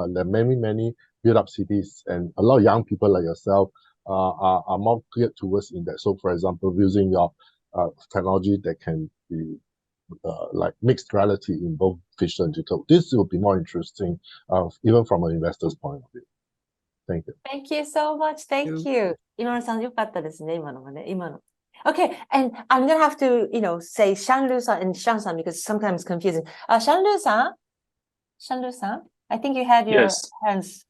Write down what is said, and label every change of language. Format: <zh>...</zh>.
<en>There are many built-up cities, and a lot of young people like yourself are more geared towards in that. So, for example, using your technology that can be like mixed reality in both physical and digital. This will be more interesting, even from an investor's point of view. Thank you. Thank you so much. Thank you.</en> <ja>今村さんよかったですね、今のがね、今の。</ja> <en>Okay, and I'm gonna have to, say Shanlu-san and Shan-san because sometimes confusing. Shanlu-san, I think you had your hands.</en>